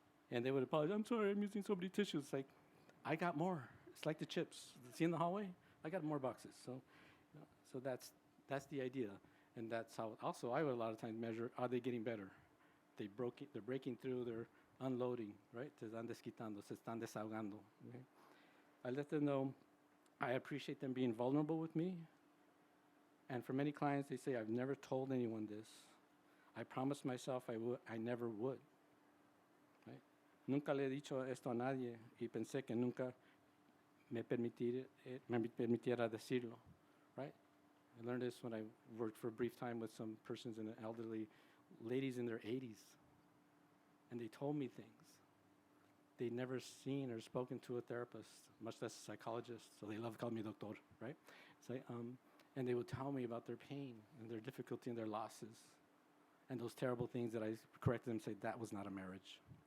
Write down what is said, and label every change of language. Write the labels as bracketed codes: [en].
[en] And they would apologize, I'm sorry, I'm using so many tissues. It's like, I got more. It's like the chips. See in the hallway? I got more boxes. So that's the idea. And that's how also I would a lot of times measure, are they getting better? They're breaking through, they're unloading, right? [es] Se están desquitando, se están desahogando. [en] Okay? I let them know I appreciate them being vulnerable with me. And for many clients, they say, I've never told anyone this. I promised myself I never would. Right? [es] Nunca le he dicho esto a nadie y pensé que nunca me permitiera decirlo. [en] Right? I learned this when I worked for a brief time with some persons in the elderly, ladies in their 80s. And they told me things they'd never seen or spoken to a therapist, much less a psychologist. So they love calling me doctor, right? And they would tell me about their pain and their difficulty and their losses and those terrible things that I corrected them and say, that was not a marriage.